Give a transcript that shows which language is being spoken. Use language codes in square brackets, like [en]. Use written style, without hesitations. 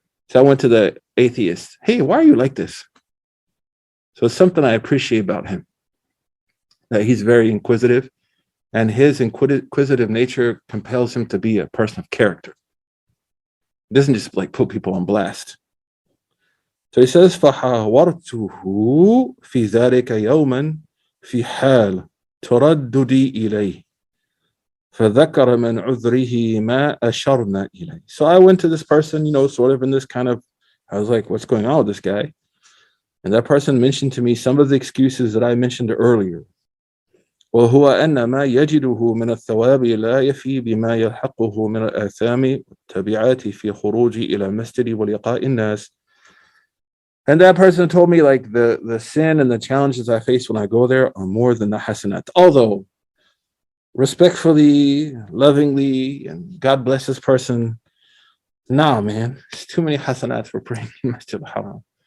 [en] So I went to the atheists. Hey, why are you like this? So it's something I appreciate about him, that he's very inquisitive, and his inquisitive nature compels him to be a person of character. He doesn't just like put people on blast. So he says, [ar] فَحَاوَرْتُهُ فِي ذَلِكَ يَوْمًا فِي حَالٍ ترددي إليه فذكر من عذره ما أشرنا إليه. [en] So I went to this person, sort of in this kind of, I was like, what's going on with this guy? And that person mentioned to me some of the excuses that I mentioned earlier. [ar] وهو أن ما يجده من الثواب لا يفي بما يلحقه من الآثام والتبعات في خروج إلى المسجد ولقاء الناس. [en] And that person told me, like, the sin and the challenges I face when I go there are more than the hasanat. Although, respectfully, lovingly, and God bless this person, nah, man, it's too many hasanats for praying in Masjid al-Haram.